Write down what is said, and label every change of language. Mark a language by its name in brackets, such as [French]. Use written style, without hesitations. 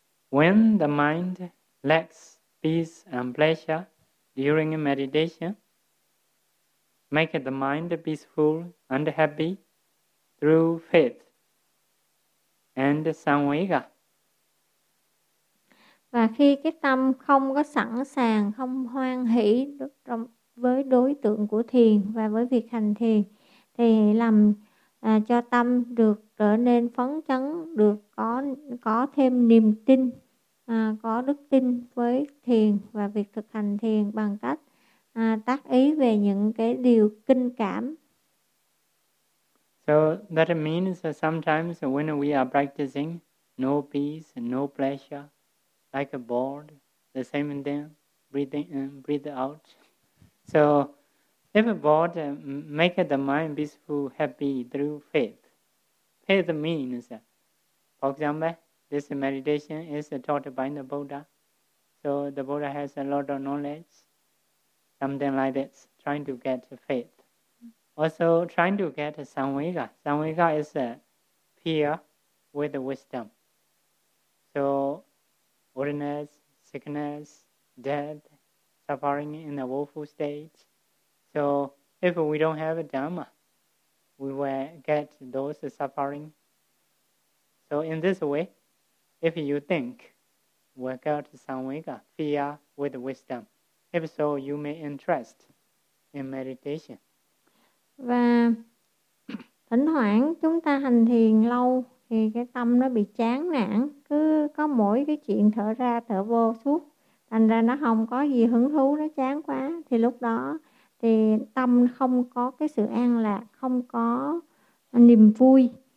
[English] When the mind lacks peace and pleasure during meditation, make the mind peaceful and happy through faith and samvega. [Vietnamese] Và khi cái tâm không có sẵn sàng, không hoan hỷ với đối tượng của thiền và với việc hành thiền, thì làm cho tâm được trở nên phấn chấn, được có thêm niềm tin, có đức tin với thiền và việc thực hành thiền bằng cách tác ý về những cái điều kinh cảm. [English] So that means that sometimes when we are practicing, no peace, no pleasure, like a board, the same thing, breathing in, breathe out. So if a board make the mind peaceful, happy through faith. Faith means, for example, this meditation is taught by the Buddha. So the Buddha has a lot of knowledge, something like this, trying to get faith. Also, trying to get samvega. Samvega is a fear with wisdom. So, oldness, sickness, death, suffering in a woeful state. So, if we don't have a dhamma, we will get those suffering. So, in this way, if you think, we got samvega, fear with wisdom. If so, you may interest in meditation. [Vietnamese] Và thỉnh thoảng chúng ta hành thiền lâu thì cái tâm nó bị chán nản, cứ có mỗi cái chuyện thở ra thở vô suốt, thành ra nó không có gì hứng thú, nó chán quá, thì lúc đó thì tâm không có cái sự an lạc, không có niềm vui,